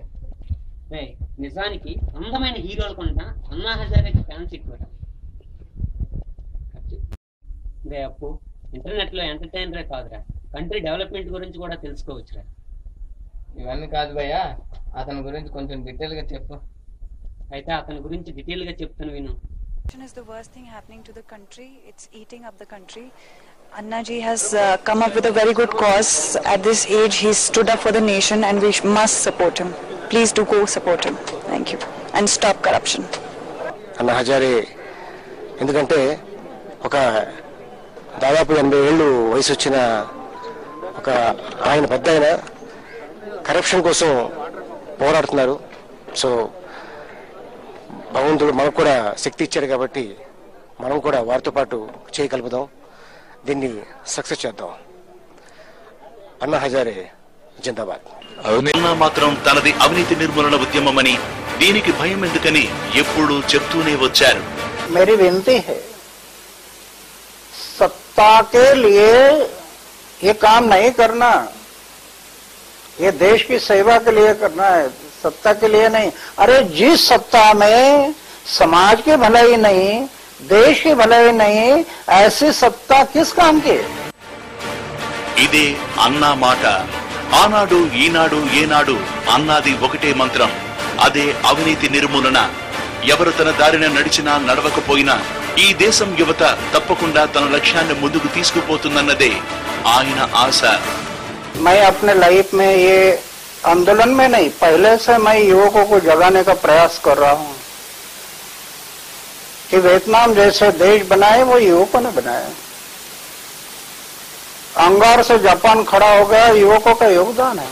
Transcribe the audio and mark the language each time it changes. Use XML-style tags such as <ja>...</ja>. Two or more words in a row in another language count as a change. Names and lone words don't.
<te>నిజానికి అందమైన హీరోల కన్నా అన్నా హజారేకి ఫ్యాన్స్ ఎక్కువ. రే అప్పు, ఇంటర్నెట్ లో ఎంటర్టైనరే కాదురా,</te> <en>country development</en> <te>గురించి కూడా తెలుసుకోవచ్చురా. ఇవన్నీ కాదు భయ్యా, అతని గురించి కొంచెం డీటెయిల్ గా చెప్పు. అయితే అతని గురించి డీటెయిల్ గా చెప్తాను విను.</te> <en>Is the worst thing happening to the country. It's eating up the country. Anna ji has come up with a very good cause. At this age, he stood up for the nation, and we must support him. Please do go support him. Thank you. And stop corruption.</en> <te>అన్నా హజారే ఎందుకంటే ఒక దాదాపు 80 ఏళ్ళు వయసు వచ్చిన ఒక ఆయన పెద్ద ఆయన కరప్షన్ కోసం పోరాడుతున్నారు. సో భగవంతుడు మనకు కూడా శక్తి ఇచ్చాడు కాబట్టి మనం కూడా వారితో పాటు చేయగలుగుదాం, దీన్ని సక్సెస్ చేద్దాం. అన్నా హజారే జిందాబాద్. అన్నా మాత్రం తనది అవినీతి నిర్మూలన ఉద్యమమని, దీనికి భయం ఎందుకని ఎప్పుడూ చెప్తూనే వచ్చారు.</te> <hi>मेरी विनती है, सत्ता के लिए ये काम नहीं करना, ये देश की सेवा के लिए करना है, सत्ता के लिए नहीं। अरे जिस सत्ता में समाज की भलाई नहीं, देश की भलाई नहीं, ऐसी सत्ता किस काम की?</hi> <te>ఇదే అన్నా మాట. ఆనాడు ఈనాడు ఏనాడు అన్నాది ఒకటే మంత్రం, అదే అవినీతి నిర్మూలన. ఎవరు తన దారిన నడిచినా నడవకపోయినా ఈ దేశం యువత తప్పకుండా తన లక్ష్యాన్ని ముందుకు తీసుకుపోతుందన్నదే ఆయన ఆశ.</te> <hi>मैं अपने लाइफ में ये आंदोलन में नहीं, पहले से मैं युवकों को जगाने का प्रयास कर रहा हूँ कि वियतनाम जैसे देश बनाए वो युवकों ने बनाया। अंगार से जापान खड़ा हो गया, युवकों का योगदान है।</hi>